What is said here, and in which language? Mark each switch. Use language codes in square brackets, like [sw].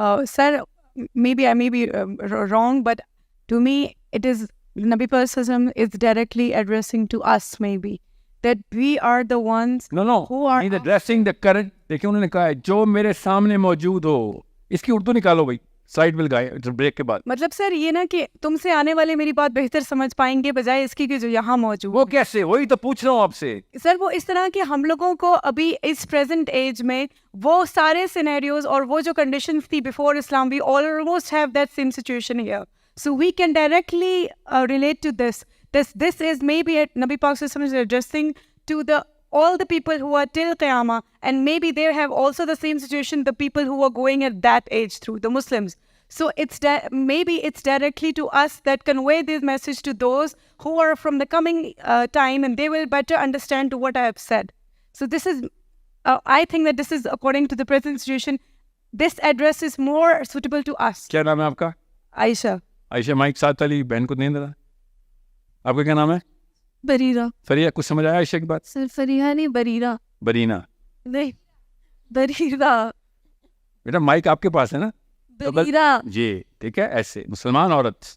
[en] Sir, maybe I may be wrong, but to me it is Nabi Sallallahu is directly addressing to us, maybe that we are the ones no who are he's addressing the current. [ur] دیکھیں انہوں نے کہا ہے جو میرے سامنے موجود ہو. اس کی اردو نکالو بھائی سائڈ ول گائے بریک کے بعد. مطلب سر یہ نا کہ تم سے آنے والے میری بات بہتر سمجھ پائیں گے بجائے اس کی کہ جو یہاں موجود. وہ کیسے, وہی تو پوچھ رہا ہوں آپ سے. سر وہ اس طرح کہ ہم لوگوں کو ابھی اس پریزنٹ ایج میں وہ سارے سینیریوز اور وہ جو کنڈیشنز تھی before Islam, [en] We almost have that same situation here. So we can directly relate to this. This is maybe Nabi Pak Sallallahu Alaihi Wasallam is addressing to all the people who are till Qiyamah, and maybe they have also the same situation, the people who are going at that age through, the Muslims. So maybe it's directly to us that convey this message to those who are from the coming time, and they will better understand to what I have said. So this is, I think that this is according to the present situation, this address is more suitable to us. [ur] کیا نام ہے آپ کا؟ Aisha. عائشہ mic ساتھ والی بہن کو دیں ذرا. آپ کا کیا نام ہے؟ بریرہ. فریہ, کچھ سمجھ آیا عائشہ کی بات؟ سر فریحہ نہیں, بریرہ. برینا نہیں, بریرہ. بیٹا مائک آپ کے پاس ہے نا؟ بریرہ. جی ٹھیک ہے, ایسے مسلمان عورت.